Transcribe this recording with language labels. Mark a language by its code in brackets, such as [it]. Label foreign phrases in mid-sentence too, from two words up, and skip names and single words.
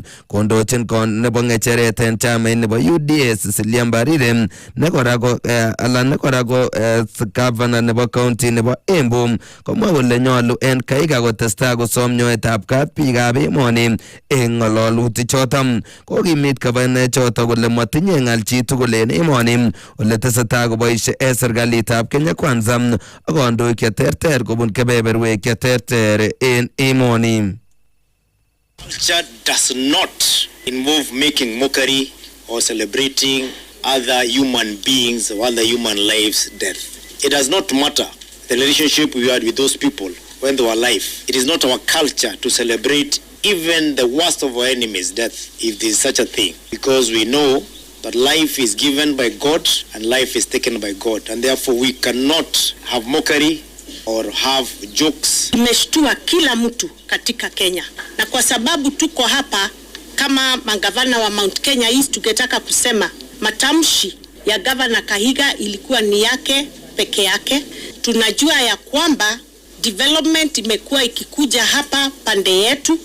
[kln] Kondochin nebo ng'echeret en chamait nebo UDA Cecilia Mbarire nekora ko governor nebo county nebo Embu komwa kole nyolu en Kahiga kotestai kosom nyoetab kat biikab emoni en ng'ololutik choton. Kokimit governor choto kole matinye ng'al chitugul en emoni ole tesetai koboisie en serikalitab Kenya Kwanza ak kandoik cheterter kobun kebeberwek cheterter en emoni. [en] Culture does not involve making mockery or celebrating other human beings or other human lives' death. it does not matter the relationship we had with those people when they were alive. It is not our culture to celebrate even the worst of our enemies' death, if there is such a thing, because we know that life is given by God and life is taken by God, and therefore we cannot have mockery or have jokes. [sw] Imeshtua kila mtu katika Kenya, na kwa sababu tuko hapa kama magavana wa Mount Kenya East, tungetaka kusema matamshi ya Governor Kahiga ilikuwa ni yake peke yake. Tunajua ya kwamba development imekuwa ikikuja hapa pande yetu.